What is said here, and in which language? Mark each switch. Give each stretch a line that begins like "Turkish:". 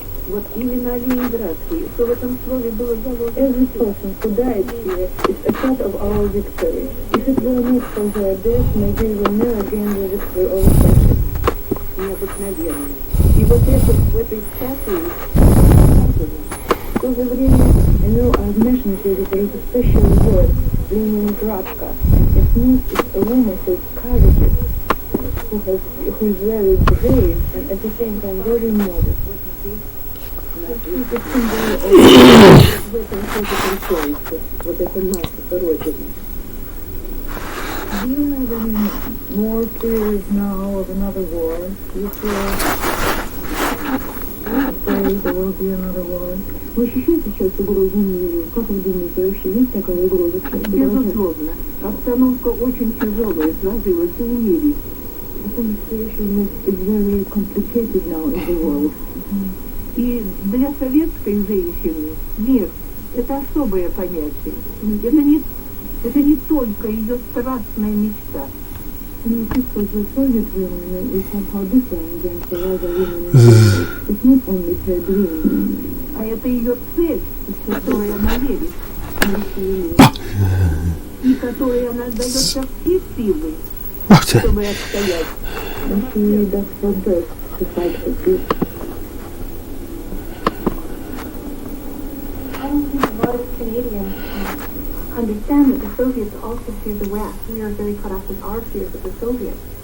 Russian: Вот именно Ленинградский, что в этом слове было заложено.
English: Every person who died here is a part of our victory. If it were not for their death, maybe we will never gain the victory over fascism.
Russian: Необыкновенно. И вот это в этой статуе В то же время,
English: I know I've mentioned here that there is a special word, Leningradka. It means it's a woman who is courageous, who is very brave and at the same time very modest.
Russian: Это символ в этом фотоконцерте, вот это наша Родина.
English: Do you have any more fears now of another war? Do you feel afraid there will be another war?
Russian: Вы ощущаете сейчас угрозу миру? Как вы думаете, вообще есть такая угроза? безусловно, обстановка очень тяжелая сложилась в мире.
English: The situation is very complicated now in the world.
Russian: И для советской женщины мир – это особое понятие. Это не только ее страстная мечта.
English: And I think for the Soviet women, it's somehow different than for other women. It's not only her dream.
Russian: А это ее цель, в которой она верит. И которой она дается все силы, чтобы отстоять.
English: And she does her best to fight for peace. I don't think a lot of Canadians understand that the Soviets also fear the West. We are very caught up with our fears of the Soviets.